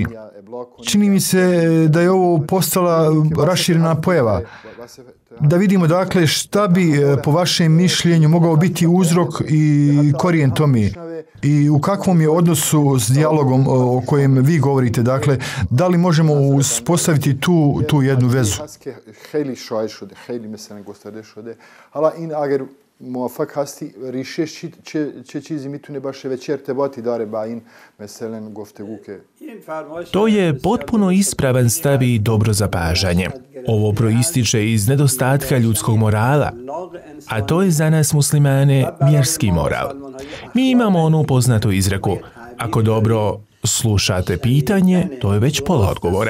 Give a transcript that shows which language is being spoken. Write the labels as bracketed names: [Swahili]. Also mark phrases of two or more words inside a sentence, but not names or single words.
[Bosnian] Čini mi se da je ovo postala raširena pojava. Da vidimo dakle šta bi po vašem mišljenju mogao biti uzrok i korijen tome i u kakvom je odnosu s dijalogom o kojem vi govorite. Dakle, da li možemo uspostaviti tu jednu vezu? [Persian] موافق هستی ریشش چه چیزی میتونه باشه و چه ارتباطی داره با این مثلا گفتگو که [Bosnian] To je potpuno ispravan stav i dobro zapažanje. Ovo proističe iz nedostatka ljudskog morala, a to je za nas muslimane vjerski moral. Mi imamo onu poznatu izreku, ako dobro slušate pitanje, to je već pola odgovora.